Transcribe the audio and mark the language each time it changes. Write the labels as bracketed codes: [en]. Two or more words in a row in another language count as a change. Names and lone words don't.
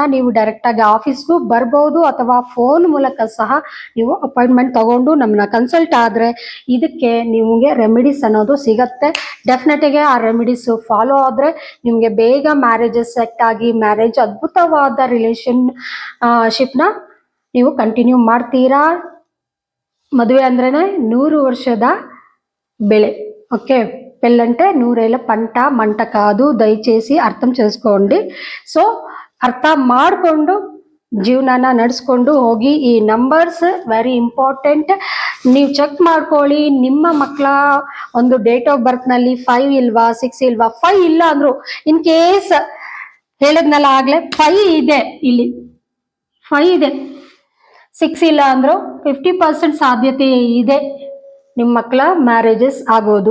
[kn] ನೀವು ಡೈರೆಕ್ಟಾಗಿ ಆಫೀಸ್ಗೂ ಬರ್ಬೋದು ಅಥವಾ ಫೋನ್ ಮೂಲಕ ಸಹ ನೀವು ಅಪಾಯಿಂಟ್ಮೆಂಟ್ ತೊಗೊಂಡು ನಮ್ಮನ್ನ ಕನ್ಸಲ್ಟ್ ಆದರೆ ಇದಕ್ಕೆ ನಿಮಗೆ ರೆಮಿಡೀಸ್ ಅನ್ನೋದು ಸಿಗತ್ತೆ. ಡೆಫಿನೆಟಾಗಿ ಆ ರೆಮಿಡೀಸು ಫಾಲೋ ಆದರೆ ನಿಮಗೆ ಬೇಗ [en] marriages set [kn] ಆಗಿ ಮ್ಯಾರೇಜ್ ಅದ್ಭುತವಾದ ರಿಲೇಶನ್ಶಿಪ್ನ ನೀವು ಕಂಟಿನ್ಯೂ ಮಾಡ್ತೀರಾ. ಮದುವೆ ಅಂದ್ರೇ 100 ವರ್ಷದ ಬೆಳೆ. [te] ఓకే, పెళ్ళంటే 100 ఏళ్ళ పంట మంట కాదు. దయచేసి అర్థం చేసుకోండి. [kn] సో ಅರ್ಥ ಮಾಡಿಕೊಂಡು ಜೀವನನ ನಡೆಸ್ಕೊಂಡು ಹೋಗಿ. ಈ [en] numbers very important. [kn] ನೀವು ಚೆಕ್ ಮಾಡ್ಕೊಳ್ಳಿ ನಿಮ್ಮ ಮಕ್ಕಳ ಒಂದು [en] date of birth [kn] 5 ಇಲ್ವಾ, 6 ಇಲ್ವಾ. 5 ಇಲ್ಲ ಅಂದರು, [en] in case [kn] ಹೇಳಿದ್ನಲ್ಲ ಆಗಲೇ 5 ಇದೆ, ಇಲ್ಲಿ 5 ಇದೆ, 6 ಇಲ್ಲ ಅಂದರು 50% ಸಾಧ್ಯತೆ ಇದೆ ನಿಮ್ಮ ಮಕ್ಕಳ ಮ್ಯಾರೇಜಸ್ ಆಗೋದು.